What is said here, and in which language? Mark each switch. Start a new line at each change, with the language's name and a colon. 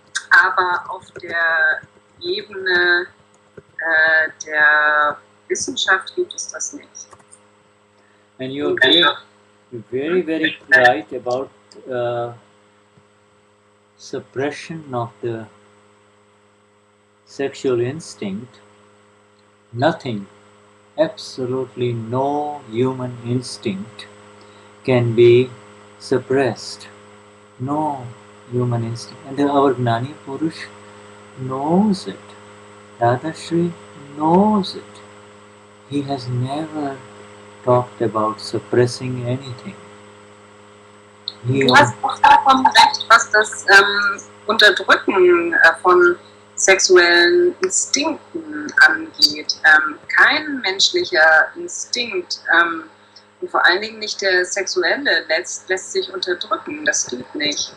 German: Aber auf der Ebene der Wissenschaft gibt es das nicht.
English: And you're very, very right about suppression of the sexual instinct. Nothing, absolutely no human instinct can be suppressed. No human instinct. And our Gnani Purush knows it. Dadashri knows it. He has never talked about suppressing anything.
German: Du hast auch vollkommen recht, was das Unterdrücken von sexuellen Instinkten angeht. Kein menschlicher Instinkt, und vor allen Dingen nicht der sexuelle, lässt sich unterdrücken. Das geht nicht.